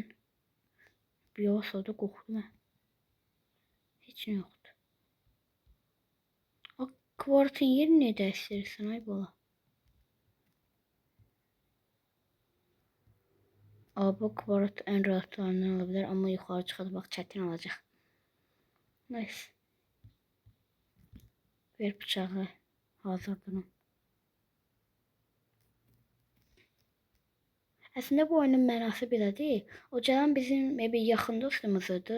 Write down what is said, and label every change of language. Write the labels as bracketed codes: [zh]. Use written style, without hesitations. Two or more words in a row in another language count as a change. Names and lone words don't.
[az] Bir olsa da qoxdu. Heç nə yoxdur. O kvartın yerini ne dəyişdirirsən ay bala? [tr] Bu kvart en rahatlarından olabilir ama yukarı çıkmak [az] çətin olacaq. [tr] Neyse. Ver bıçağı. [az] Hazır durun. Əslində bu oyunun mənası belədir. O gələn bizim bir yaxın dostumuz idi.